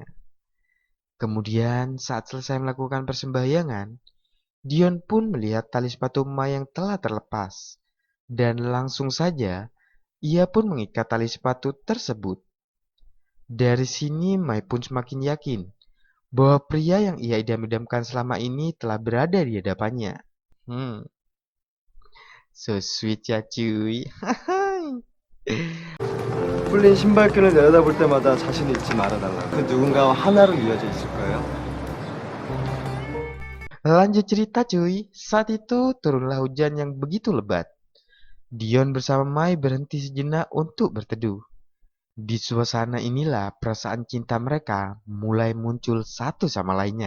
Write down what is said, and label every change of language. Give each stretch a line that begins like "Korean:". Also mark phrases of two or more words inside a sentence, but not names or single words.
Indonesian: Kemudian saat selesai melakukan persembahyangan, Dion pun melihat tali sepatu Mai yang telah terlepas, dan langsung saja ia pun mengikat tali sepatu tersebut. Dari sini Mai pun semakin yakin bahwa pria yang ia idam-idamkan selama ini telah berada di hadapannya.
English: So sweet
Indonesian: ya cuy.
Korean: 풀린 신발끈을 내려다볼 때마다 자신을 잊지 말아달라. 그 누군가와 하나로 이어져 있을 거예요.
Indonesian: Lanjut cerita cuy, saat itu turunlah hujan yang begitu lebat. Dion bersama Mai berhenti sejenak untuk berteduh. Di suasana inilah perasaan cinta mereka mulai muncul satu sama lainnya.